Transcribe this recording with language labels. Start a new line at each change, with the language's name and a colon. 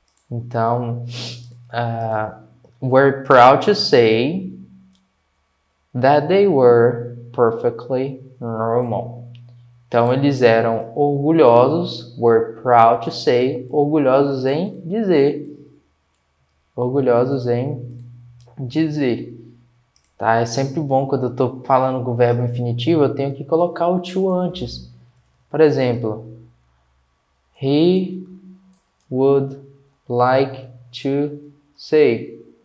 English: Então, we're proud to say that they were perfectly normal.
Portuguese: Então, eles eram orgulhosos,
English: were proud to say,
Portuguese: orgulhosos em dizer. Orgulhosos em dizer. Tá? É sempre bom quando eu estou falando com o verbo infinitivo, eu tenho que colocar o to antes. Por exemplo,
English: he would like to say.